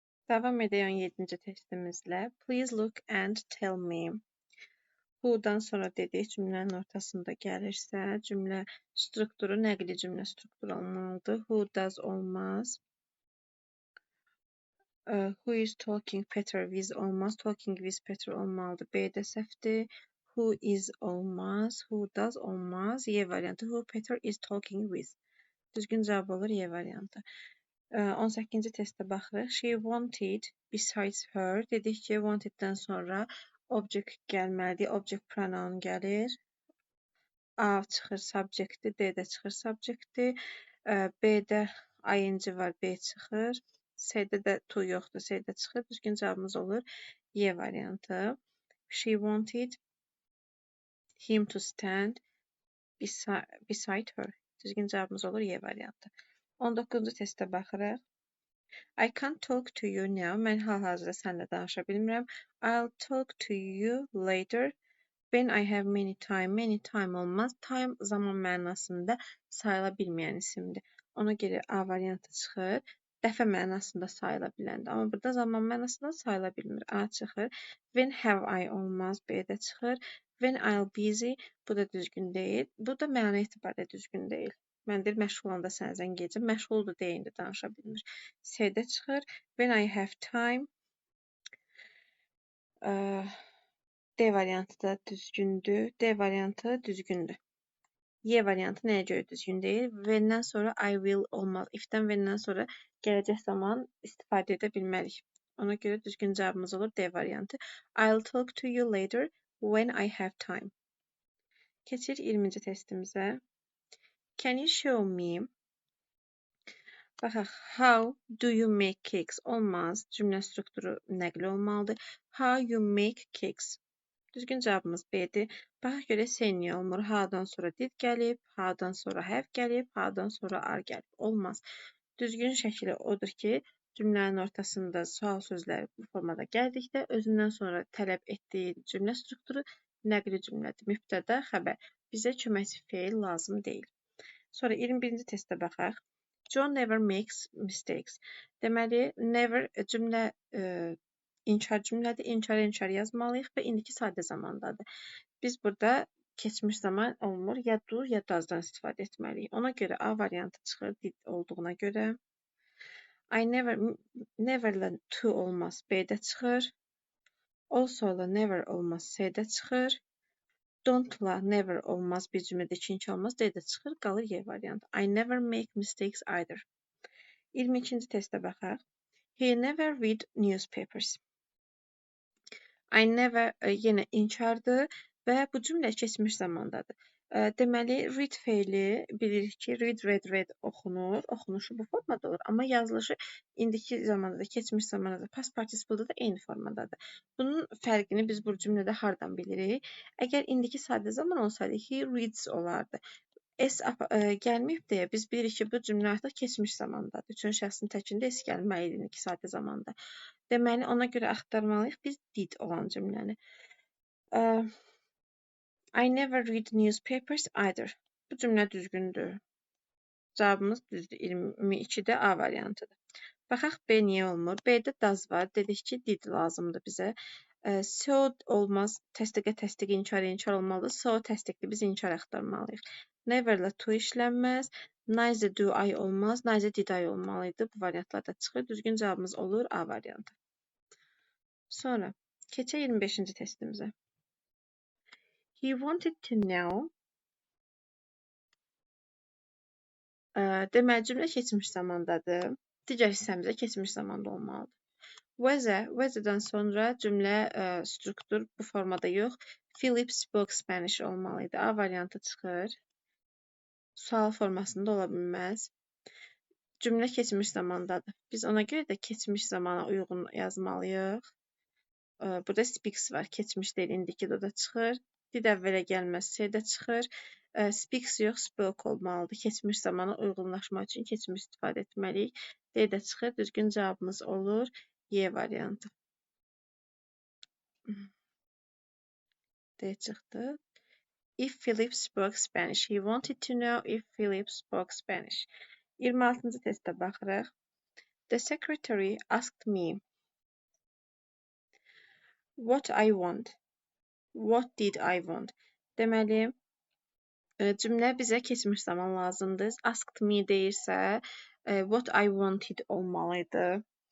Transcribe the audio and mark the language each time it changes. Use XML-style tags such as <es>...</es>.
<az>Davam edək 17-ci testimizlə.</az> <en>Please look and tell me.</en> <az>Who'dan sonra dedik, cümlənin ortasında gəlirsə, cümlə strukturu nəqli cümlə strukturu olmalıdır.</az> <en>Who does</en> <az>olmaz.</az> <en>Who is talking Peter with</en> <az>olmaz.</az> <en>Talking with Peter</en> <az>olmalıdır. B-də səhvdir.</az> <en>Who is</en> <az>olmaz.</az> <en>Who does</en> <az>olmaz. Y variantı.</az> <en>Who Peter is talking with.</en> <az>Düzgün cavab olur Y variantı. 18-ci testə baxırıq.</az> <en>She wanted besides her.</en> <az>Dedik ki, wanteddən sonra object gəlməlidir. Object pronoun gəlir. A çıxır subjectdir. D-də çıxır subjectdir. B-də ing var. B çıxır. C-də də to yoxdur. C-də çıxır. Düzgün cavabımız olur Y variantı.</az> <en>She wanted him to stand beside her.</en> <az>Düzgün cavabımız olur Y variantı. 19-cu testə baxırıq.</az> <en>I can't talk to you now.</en> <az>Mən hal-hazırda səninlə danışa bilmirəm.</az> <en>I'll talk to you later. When I have many time. Many time</en> <az>olmaz. Time zaman mənasında sayıla bilməyən isimdir. Ona görə A variantı çıxır. Dəfə mənasında sayıla biləndir. Amma burada zaman mənasında sayıla bilmir. A çıxır.</az> <en>When have I</en> <az>olmaz. B-də çıxır.</az> <en>When I'll busy.</en> <az>Bu da düzgün deyil. Bu da məna etibarı düzgün deyil. Mən deyir, məşğul olanda sənə zəng edəcəm. Məşğuldur deyində danışa bilmir. C-də çıxır.</az> <en>When I have time.</en> <az>D variantı da düzgündür. D variantı düzgündür. Y variantı nəyə görə düzgün deyil? When-dən sonra I will olmaz. If-dən when-dən sonra gələcək zaman istifadə edə bilmərik. Ona görə düzgün cavabımız olur D variantı.</az> <en>I'll talk to you later when I have time.</en> <az>Keçir 20-ci testimizə.</az> <en>Can you show me?</en> <az>Baxaq.</az> <en>How do you make cakes?</en> <az>Olmaz. Cümlə strukturu nəqli olmalıdır.</az> <en>How you make cakes?</en> <az>Düzgün cavabımız B'dir. Bax görə say niyə olmur? Ha'dan sonra did gəlib, ha'dan sonra have gəlib, ha'dan sonra are gəlib. Olmaz. Düzgün şəkli odur ki, cümlənin ortasında sual sözləri bu formada gəldikdə özündən sonra tələb etdiyi cümlə strukturu nəqli cümlədir. Mübtəda, xəbər. Bizə köməkçi feil lazım deyil. Sonra 21-ci testə baxaq.</az> <en>John never makes mistakes.</en> <az>Deməli, never cümlə inkar cümlədir. İnkar yazmalıyıq və indiki sadə zamandadır. Biz burada keçmiş zaman olmur. Ya do, ya does'dan istifadə etməliyik. Ona görə A variantı çıxır did olduğuna görə. I neverlə to olmaz. B-də çıxır. Also-la never olmaz. C-də çıxır. Don't-la never olmaz. Bir cümlədə ikinci olmaz. D-də çıxır. Qalır Y variantı.</az> <en>I never make mistakes either.</en> <az>22-ci testə baxaq.</az> <en>He never read newspapers.</en> <az>I never yenə inkardır və bu cümlə keçmiş zamandadır. Deməli, read feili bilirik ki, read oxunur. Oxunuşu bu formada olur. Amma yazılışı indiki zamanda da, keçmiş zamanda da, past participle'da da eyni formadadır. Bunun fərqini biz bu cümlədə hardan bilirik? Əgər indiki sadə zaman olsaydı, he reads olardı. S gəlməyib deyə biz bilirik ki, bu cümlə artıq keçmiş zamandadır. Üçün şəxsin təkində S gəlməlidir indiki sadə zamanda. Deməli, ona görə axtarmalıyıq biz did olan cümləni.</az> <en>I never read newspapers either.</en> <az>Bu cümlə düzgündür. Cavabımız düzdür. 22-də A variantıdır. Baxaq B niyə olmur? B-də does var. Dedik ki, did lazımdır bizə. So olmaz. Təsdiq, inkar olmalıdır. So təsdiqli biz inkar axtarmalıyıq. Neverlə to işlənməz.</az> <en>Neither do I</en> <az>olmaz.</az> <en>Neither did I</en> <az>olmalıydı. Bu variantlarda çıxır. Düzgün cavabımız olur A variantı. Sonra keçək 25-ci testimizə.</az> <en>He wanted to know.</en> <az>Deməli, cümlə keçmiş zamandadır. Digər hissəmizdə keçmiş zamanda olmalıdır. Whether'dan sonra cümlə struktur bu formada yox,</az> <en>Philip spoke Spanish</en> <az>olmalıydı. A variantı çıxır. Sual formasında ola bilməz. Cümlə keçmiş zamandadır. Biz ona görə də keçmiş zamana uyğun yazmalıyıq. Burada speaks var. Keçmiş deyil, indiki də çıxır. Did əvvələ gəlməz, C-də çıxır. Speaks yox, spoke olmalıdır. Keçmiş zamana uyğunlaşmaq üçün keçmiş istifadə etməliyik. D-də çıxır. Düzgün cavabımız olur Y variantı. D çıxdı.</az> <en>If Philip spoke Spanish. He wanted to know if Philip spoke Spanish.</en> <az>26-cı testə baxırıq.</az> <en>The secretary asked me what I want. What did I want?</en> <az>Deməli, cümlə bizə keçmiş zaman lazımdır. Asked me deyirsə,</az> <en>what I wanted</en> <az>olmalıydı.</az>